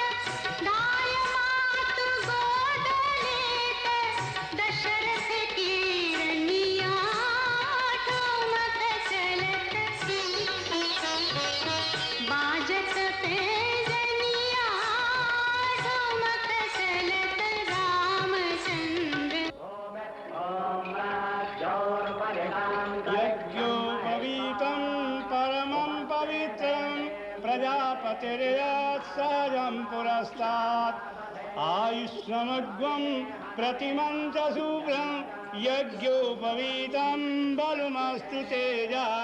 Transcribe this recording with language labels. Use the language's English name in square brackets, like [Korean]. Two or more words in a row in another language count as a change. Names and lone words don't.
[Awadhi] दाय मात गोद लेत दशरथ की रनिया। ठुमक चलत बाजत पैजनिया। ठुमक चलत रामचंद्र। [Sanskrit] यज्ञोपवीतं परमं पवित्रं, प्रजापतिर्यत्सहजं पुरस्तात्। आयुष्मग्वं प्रतिमं च शुभ्रं, यज्ञोपवीतं बलमस्तु तेजा।